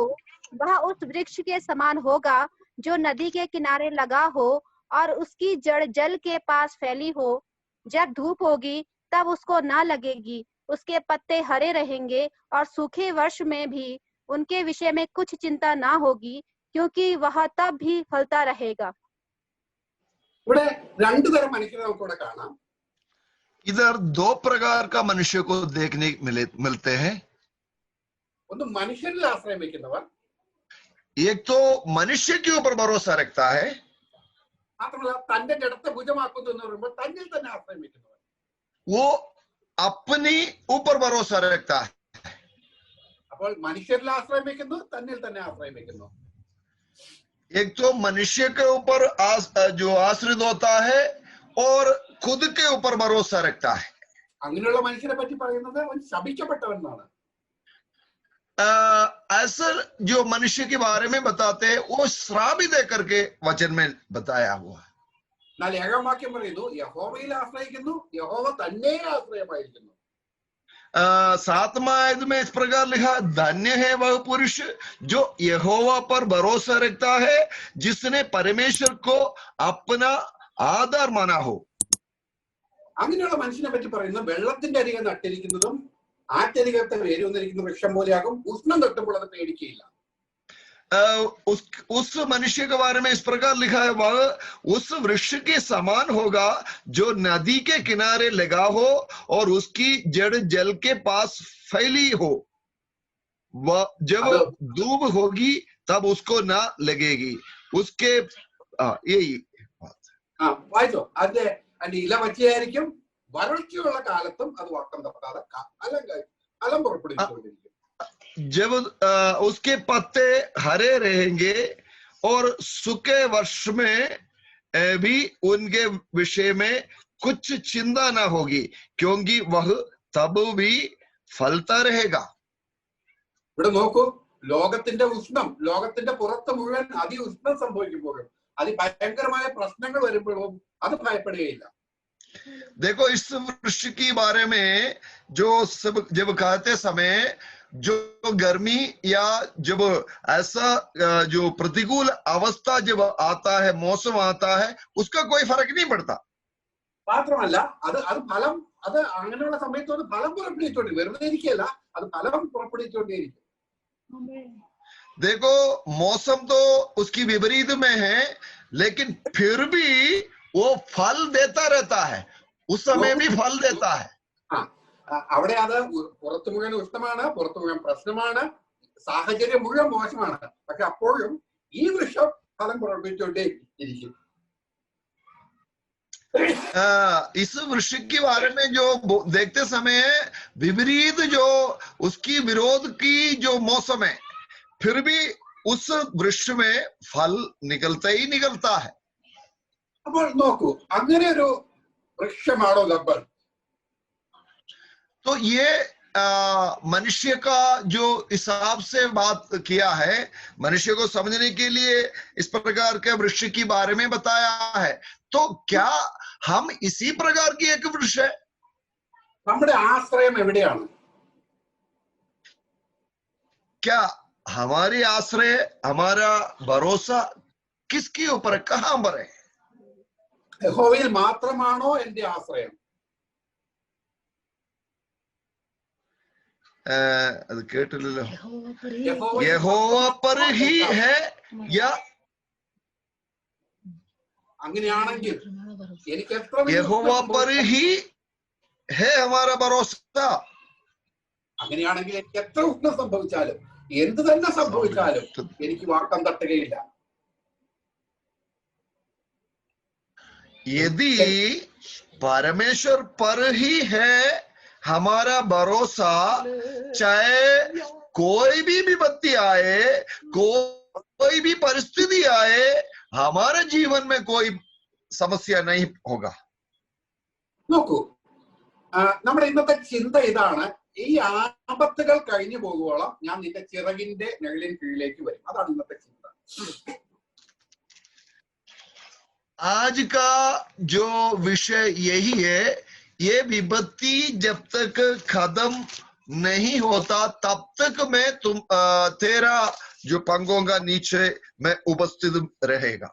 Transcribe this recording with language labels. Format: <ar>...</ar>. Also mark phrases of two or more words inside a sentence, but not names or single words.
<hi>वह उस वृक्ष के समान होगा जो नदी के किनारे लगा हो और उसकी जड़ जल के पास फैली हो. जब धूप होगी तब उसको न लगेगी, उसके पत्ते हरे रहेंगे और सूखे वर्ष में भी उनके विषय में कुछ चिंता ना होगी, क्योंकि वह तब भी फलता रहेगा.</hi> <ml>ഇവിടെ രണ്ടു തരം മനുഷ്യരെ നമുക്ക് ഇവിടെ കാണാം.</ml> <hi>इधर 2 प्रकार का मनुष्य को देखने मिलते हैं.</hi> <ml>ഒന്ന് മനുഷ്യരിൽ ആശ്രയം വെക്കുന്നവർ,</ml> <hi>एक तो मनुष्य के ऊपर भरोसा रखता है,</hi> <ml>മാത്രമല്ല തന്റെ ജഡത്തെ ഭുജമാക്കുന്നു എന്ന് പറയുമ്പോൾ തന്നിൽ തന്നെ ആശ്രയം വെക്കുന്നവർ.</ml> <hi>वो अपनी ऊपर भरोसा रखता है.</hi> <ml>അപ്പോൾ മനുഷ്യരിൽ ആശ്രയം വെക്കുന്നു, തന്നിൽ തന്നെ ആശ്രയം വെക്കുന്നു.</ml> <hi>एक तो मनुष्य के ऊपर जो आश्रित होता है और खुद के ऊपर भरोसा रखता है.</hi> <ml>അങ്ങനെയുള്ള മനുഷ്യരെ പറ്റി പറയുന്നത് അവൻ ശപിക്കപ്പെട്ടവനാണ്.</ml> <hi>ऐसा जो मनुष्य के बारे में बताते हैं वो श्राप दे करके वचन में बताया हुआ.</hi> <ml>എന്നാൽ 7-ാം വാക്യം പറയുന്നു, യഹോവയിൽ ആശ്രയിക്കുന്നു, യഹോവ തന്നെ ആശ്രയമായിരിക്കുന്നു.</ml> <hi>7वां आयत में इस प्रकार लिखा, धन्य है वह पुरुष जो यहोवा पर भरोसा रखता है, जिसने परमेश्वर को अपना आधार माना हो.</hi> <ml>അങ്ങനെയുള്ള മനുഷ്യനെ പറ്റി പറയുന്നത് വെള്ളത്തിന്റെ അരികെ നട്ടിരിക്കുന്നതും ആറ്റരികത്തെ വേരൂന്നിരിക്കുന്ന വൃക്ഷം പോലെയാകും. ഉഷ്ണം തട്ടുമ്പോൾ അത് പേടിക്കുകയില്ല.</ml> <hi>उस मनुष्य के बारे में इस प्रकार लिखा है, वह उस वृक्ष के समान होगा जो नदी के किनारे लगा हो और उसकी जड़ जल के पास फैली हो। वह जब धूप होगी तब उसको ना लगेगी। उसके यही</hi> <ml>വായിച്ചോ. അതിന്റെ ഇല പച്ചയായിരിക്കും, വരൾച്ചയുള്ള കാലത്തും അത് വട്ടം തട്ടാതെ ഫലം പുറപ്പെടുവിച്ചുകൊണ്ടിരിക്കും.</ml> <hi>जब उसके पत्ते हरे रहेंगे और सूखे वर्ष में भी उनके विषय में कुछ चिंता ना होगी, क्योंकि वह तब भी फलता रहेगा.</hi> <ml>ഇവിടെ നോക്കൂ, ലോകത്തിന്റെ ഉഷ്ണം, ലോകത്തിന്റെ പുറത്ത് മുഴുവൻ അതിഉഷ്ണം സംഭവിക്കുമ്പോഴും അതിഭയങ്കരമായ പ്രശ്നങ്ങൾ വരുമ്പോഴും അത് ഭയപ്പെടുകയില്ല.</ml> <hi>देखो, इस वृक्ष के बारे में जो सब जब कहते समय जो गर्मी या जब ऐसा जो प्रतिकूल अवस्था जब आता है, मौसम आता है, उसका कोई फर्क नहीं पड़ता.</hi> <ml>മാത്രമല്ല അത് ഫലം, അത് അങ്ങനെയുള്ള സമയത്ത് അത് ഫലം പുറപ്പെടുവിച്ചുകൊണ്ടിരിക്കും. വെറുതെ ഇരിക്കുകയല്ല, അത് ഫലം പുറപ്പെടുവിച്ചുകൊണ്ടേയിരിക്കും.</ml> <hi>देखो, मौसम तो उसकी विपरीत में है, लेकिन फिर भी वो फल देता रहता है, उस समय भी फल देता है.</hi> <ml>അവിടെ അത് പുറത്തു മുഴുവൻ ഉഷ്ണമാണ്, പുറത്തു മുഴുവൻ പ്രശ്നമാണ്, സാഹചര്യം മുഴുവൻ മോശമാണ്. പക്ഷെ അപ്പോഴും ഈ വൃക്ഷം ഫലം പുറപ്പെടുവിച്ചുകൊണ്ടേ ഇരിക്കും.</ml> <hi>इस वृक्ष के बारे में जो देखते समय विपरीत जो उसकी विरोध की जो मौसम है, फिर भी उस वृक्ष में फल निकलता ही निकलता है. അപ്പോൾ നോക്കൂ, അങ്ങനെ ഒരു വൃക്ഷമാണോ റബ്ബർ? तो ये मनुष्य का जो हिसाब से बात किया है, मनुष्य को समझने के लिए इस प्रकार के वृक्ष के बारे में बताया है. तो क्या हम इसी प्रकार की एक वृक्ष है?</hi> <ml>നമ്മുടെ ആശ്രയം എവിടെയാണ്?</ml> <hi>क्या हमारी आश्रय, हमारा भरोसा किसके ऊपर, कहां पर है?</hi> <ml>യഹോവയിൽ മാത്രമാണോ എന്റെ ആശ്രയം? അത് കേട്ടില്ലല്ലോ.</ml> <hi>യഹോവ पर ही है या?</hi> <ml>അങ്ങനെയാണെങ്കിൽ എനിക്ക് എത്ര</ml> <hi>യഹോവ पर ही है हमारा भरोसा.</hi> <ml>അങ്ങനെയാണെങ്കിൽ എനിക്ക് എത്ര ഉഷ്ണം സംഭവിച്ചാലും, എന്ത് തന്നെ സംഭവിച്ചാലും എനിക്ക് വാട്ടം തട്ടുകയില്ല.</ml> <hi>यदि परमेश्वर पर ही है हमारा भरोसा, चाहे कोई भी विपत्ति आए, कोई भी परिस्थिति आए, हमारे जीवन में कोई समस्या नहीं होगा.</hi> <ml>നോക്കൂ, നമ്മുടെ ഇന്നത്തെ ചിന്ത ഇതാണ്, ഈ ആപത്തുകൾ കഴിഞ്ഞു പോകുവോളം ഞാൻ നിന്റെ ചിറകിന്റെ നിഴലിൻ കീഴിലേക്ക് വരും. അതാണ് ഇന്നത്തെ ചിന്ത.</ml> <hi>आज का जो विषय यही है, ये विपत्ति जब तक खत्म नहीं होता तब तक मैं तेरा जो पंगों का नीचे में उपस्थित रहेगा.</hi>